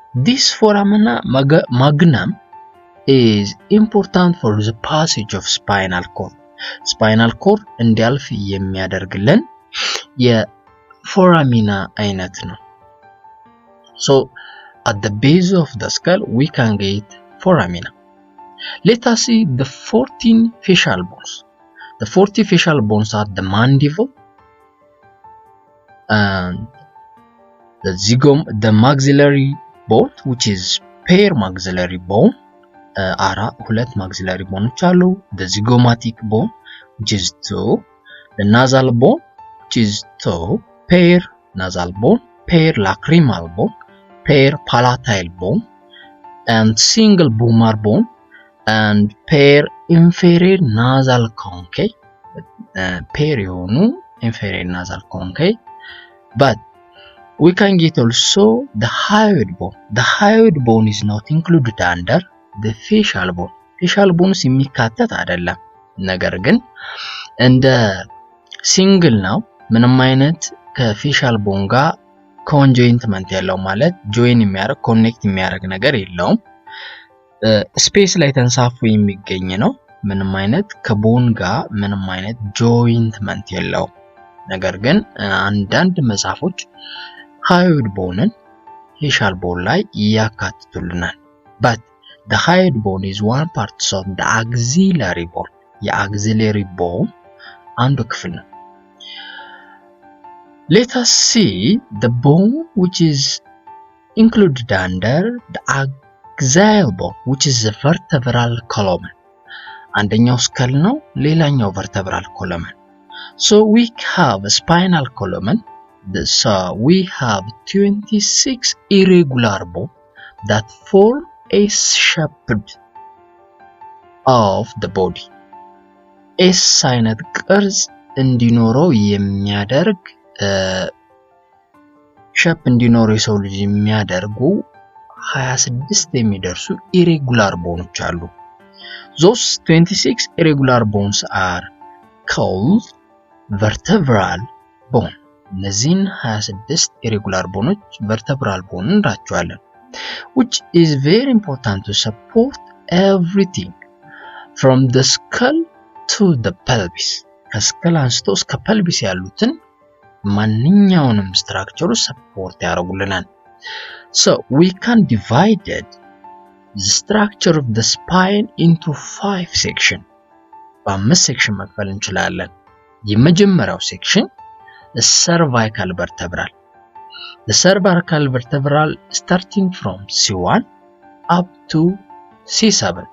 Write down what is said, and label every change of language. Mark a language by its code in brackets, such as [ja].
[en] This foramina magnum is important for the passage of spinal cord. [am] spinal cord እንዲያልፍ የሚያደርግልን የፎራሚና አይነት ነው. [en] So at the base of the skull we can get foramina. Let us see the 14 facial bones. The 40 facial bones are the mandible and the maxillary bone, which is pair maxillary bone. [am] ሁለት maxillary bones አሉ. [en] The zygomatic bone, which is 2. The nasal bone, which is 2. Pair nasal bone, pair lacrimal bone, pair palatine bone, and single vomer bone, and pair inferior nasal concave. pair [am] የሆኑ [en] inferior nasal concave. But we can get also the hyoid bone. The hyoid bone is not included under the facial bone. [am] facial bones የሚካተት አይደለም፣ ነገር ግን እንደ ሲንግል ነው። ምንም አይነት ከፌሻል ቦን ጋር ኮንጆይንትመንት ያለው ማለት ጆይን የሚያደርግ ኮኔክት የሚያደርግ ነገር የለውም። ስፔስ ላይ ተንሳፎ የሚገኝ ነው። ምንም አይነት ከቦን ጋር ምንም አይነት ጆይንትመንት የለውም። ነገር ግን አንዳንድ መጽሐፎች hyoid bone facial bone ላይ ያካትቱልናል። [en] but the hyoid bone is one part of the axillary bone. [am] የአግዚለሪ ቦን አንዱ ክፍል ነው። [en] Let us see the bone which is included under the axial bone, which is the vertebral column. [am] አንደኛው [en] skull [am] ነው፣ ሌላኛው [en] vertebral column. So we have a spinal column. So we have 26 irregular bone that form a shape of the body. [am] S አይነት ቅርጽ እንዲኖረው የሚያደርግ ሼፕ እንዲኖረው የሰው ልጅ የሚያደርጉ 26 የሚደርሱ irregular bones አሉ. [en] Those 26 irregular bones are called vertebral bone. [am] እነዚህን 26 irregular bones vertebral bone እንላቸዋለን. [en] Which is very important to support everything from the skull to the pelvis. [am] ከስከል አንስቶ እስከ pelvis ያሉትን ማንኛውንም ስትራክቸሩ ሰፖርት ያደርጉልናል. [en] So we can divide the structure of the spine into 5 sections. [am] በአምስት ሴክሽን መክፈል እንችላለን. የመጀመሪያው ሴክሽን [en] the cervical vertebral. The cervical vertebral starting from C1 up to C7.